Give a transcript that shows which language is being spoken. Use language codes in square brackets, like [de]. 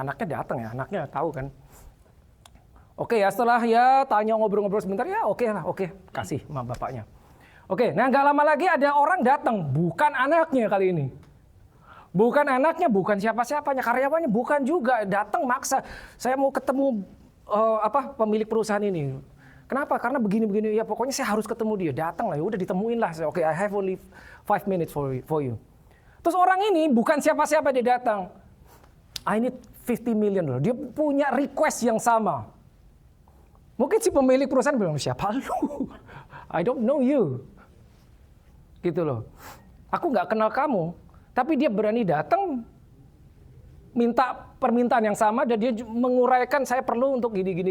[id] Anaknya datang ya, anaknya tahu kan. Oke ya, setelah ya tanya ngobrol-ngobrol sebentar ya, oke, kasih sama bapaknya. Oke, nah nggak lama lagi ada orang datang, bukan anaknya kali ini. Bukan anaknya, bukan siapa-siapanya, karyawannya bukan juga, datang maksa. Saya mau ketemu pemilik perusahaan ini. Kenapa? Karena begini-begini, ya pokoknya saya harus ketemu dia. Datang lah, ya udah ditemuin lah. [en] Oke, I have only 5 minutes for you. [id] Terus orang ini bukan siapa-siapa, dia datang. [en] I need $50 million. [id] Dia punya request yang sama. Mungkin si pemilik perusahaan bilang, siapa lu? [en] I don't know you. [id] Gitu loh. Aku nggak kenal kamu, tapi dia berani datang minta permintaan yang sama dan dia menguraikan saya perlu untuk gini.